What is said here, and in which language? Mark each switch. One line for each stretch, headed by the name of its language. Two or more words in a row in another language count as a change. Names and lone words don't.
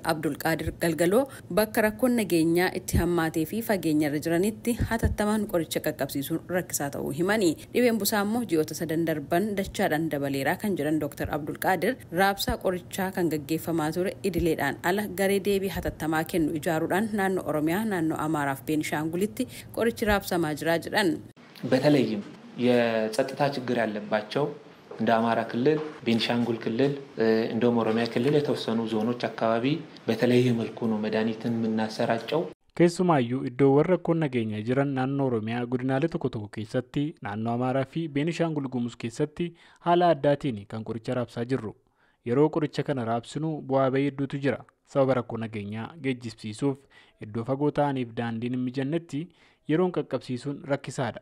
Oromo: Abdul Qaadir Galgaloo bakka rakkoon nageenyaa itti hammaatee fi fageenyarra jiranitti hatattamaan qoricha qaqqabsiisuun rakkisaa ta'uu himani. Dhibeen busaa immoo ji'oota 3 darban dachaadhaan dabaleeraa kan jedhan Dr. Abdul Qaadir raabsaa qorichaa kan gaggeeffamaa ture idileedhaan ala garee deebii hatattamaa kennu ijaaruudhaan naannoo Oromiyaa naannoo Amaaraa Beenishaangulitti qoricha raabsaa jirra
Amharic: በተለይም የጸጥታ ችግር ያለባቸው እንደ አማራ ክልል ቤንሻንጉል ክልል እንደም ኦሮሚያ ክልል የተወሰኑ ዞኖች አካባቢ በተለየ መልኩ ነው መድኃኒትን የምናሰራጨው
Oromo: keessumaayyu iddoowwan rakkoon nageenya jiran naannoo Oromiyaa godinaalee tokko tokko keessatti naannoo Amaaraa fi Beenishaangul Gumuz keessatti haala addaatiin kan qoricha raabsaa jirru yeroo qoricha kana raabsinu bu'aa bahii hedduutu jira sababa rakkoo nageenyaa geejjibsiisuuf iddoo fagoo ta'aniif daandiin hin mijannetti yeroon qaqqabsiisuun rakkisaadha